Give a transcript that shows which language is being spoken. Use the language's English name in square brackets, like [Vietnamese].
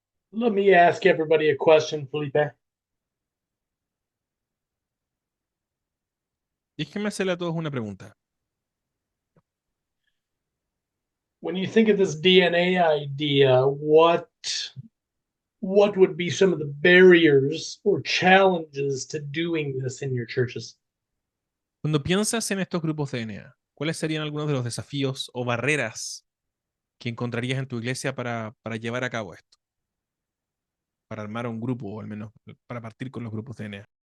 [English] Let me ask everybody a question, Felipe. [Spanish] Déjenme hacerle a todos una pregunta. [English] When you think of this DNA idea, what would be some of the barriers or challenges to doing this in your churches? [Spanish] Cuando piensas en estos grupos de DNA, ¿cuáles serían algunos de los desafíos o barreras que encontrarías en tu iglesia para llevar a cabo esto? Para armar un grupo, o al menos para partir con los grupos de DNA.